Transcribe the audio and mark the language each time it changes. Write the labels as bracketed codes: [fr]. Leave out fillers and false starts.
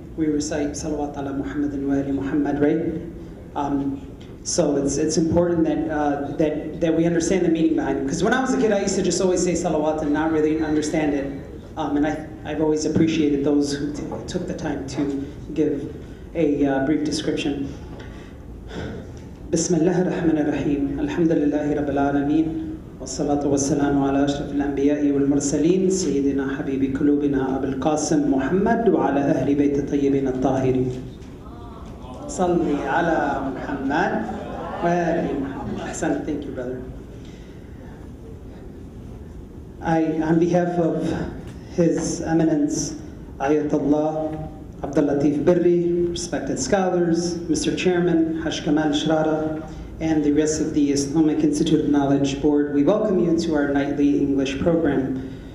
[en] We recite salawat ala Muhammadin wa ali Muhammad, right? So it's important that we understand the meaning behind it. Because when I was a kid, I used to just always say salawat and not really understand it. And I've always appreciated those who took the time to give a brief description. [ar] Bismillah ar-Rahman ar-Rahim. Alhamdulillahi Rabbil Alameen. والصلاة والسلام على أشرف الأنبياء والمرسلين سيدنا حبيب قلوبنا أبي القاسم محمد وعلى أهل بيت الطيبين الطاهرين. صلي على محمد وآل محمد. [en] Ahsan, thank you, brother. On behalf of His Eminence Ayatollah Abdul Latif Birri, respected scholars, Mr. Chairman Haj Kamal Shrara, and the rest of the Islamic Institute of Knowledge Board, we welcome you to our nightly English program.